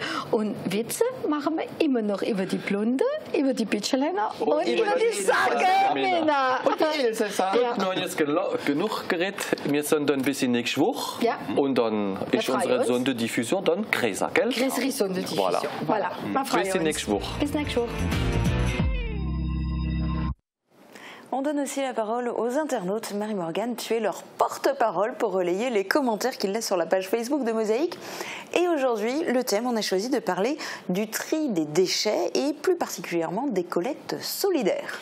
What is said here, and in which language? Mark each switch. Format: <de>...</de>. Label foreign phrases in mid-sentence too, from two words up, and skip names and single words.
<de>Und Witze machen wir immer noch über die Blonde, über die Bitcherländer und über die Sarreguemines. Und die Elsässer. Ja. Wir haben jetzt genug geredet. Wir sind dann bis nächste Woche. Ja. Und dann ist unsere Sonderdiffusion dann größer, gell? Größere Sonderdiffusion. Voilà. Bis nächste Woche. Bis nächste Woche.</de> <fr>On donne aussi la parole aux internautes. Marie-Morgane, tu es leur porte-parole pour relayer les commentaires qu'ils laissent sur la page Facebook de Mosaïque. Et aujourd'hui, le thème, on a choisi de parler du tri des déchets et plus particulièrement des collectes solidaires.</fr>